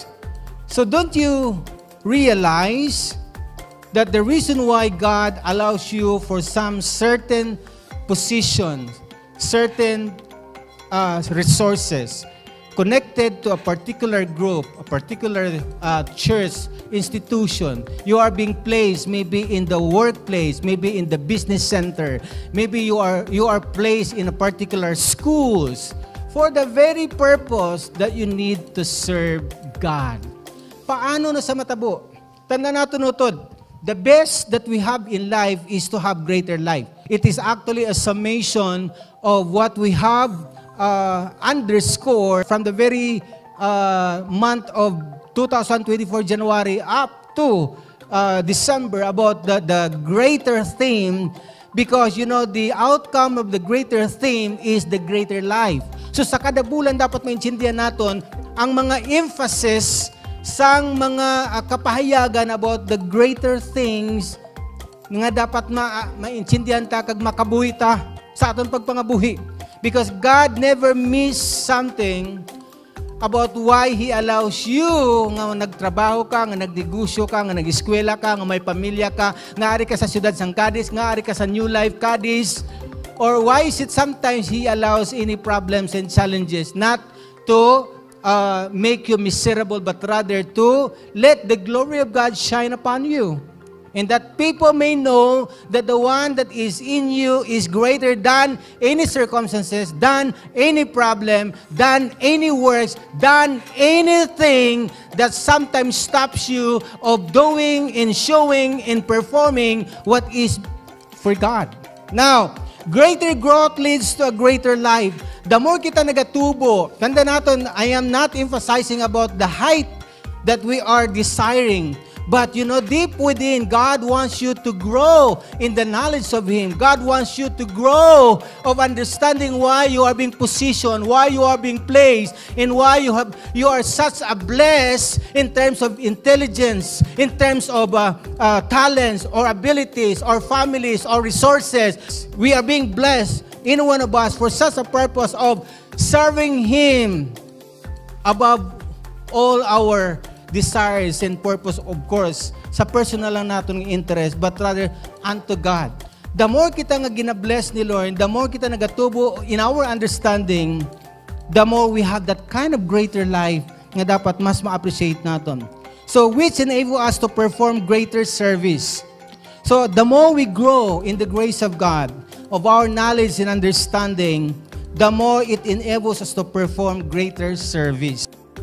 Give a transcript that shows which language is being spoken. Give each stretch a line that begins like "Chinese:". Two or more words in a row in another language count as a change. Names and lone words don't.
English: So don't you realize that the reason why God allows you for some certain positions, certain resources connected to a particular group, a particular church, institution. You are being placed maybe in the workplace, maybe in the business center, maybe you are placed in a particular schools for the very purpose that you need to serve God.
Hiligaynon: Paano na sa matabo? Tanda natin utod.
English: The best that we have in life is to have greater life. It is actually a summation of what we have underscore from the very month of 2024 January up to December about the greater theme, because you know the outcome of the greater theme is the greater life.
Hiligaynon: So sa kada bulan dapat maintindihan naton ang mga emphasis sang mga kapahayagan
English: about the greater things
Hiligaynon: nga dapat maintindihan ta kag makabuhi ta sa aton pagpangabuhi.
English: Because God never miss something about why He allows you
Hiligaynon: nga nagtrabaho ka, nga nagdegosyo ka, nga nag-eskwela ka, nga may pamilya ka, nga ari ka sa siyudad sang Cadiz, nga ari ka sa New Life Cadiz,
English: or why is it sometimes He allows any problems and challenges not to make you miserable, but rather to let the glory of God shine upon you. And that people may know that the one that is in you is greater than any circumstances, than any problem, than any works, than anything that sometimes stops you of doing and showing and performing what is for God. Now, greater growth leads to a greater life. The more
Hiligaynon: kita nagatubo, tanda natin,
English: I am not emphasizing about the height that we are desiring. But you know, deep within, God wants you to grow in the knowledge of Him. God wants you to grow of understanding why you are being positioned, why you are being placed, and why you are such a blessed in terms of intelligence, in terms of talents or abilities or families or resources. We are being blessed, any one of us, for such a purpose of serving Him above all our desires and purpose, of course,
Filipino: sa personal lang natin ng interest,
English: but rather unto God. The more
Hiligaynon: kita nga ginabless ni Lord,
English: the more
Hiligaynon: kita nagatubo
English: in our understanding, the more we have that kind of greater life
Hiligaynon: nga dapat mas ma-appreciate natin.
English: So, which enable us to perform greater service. So, the more we grow in the grace of God, of our knowledge and understanding, the more it enables us to perform greater service.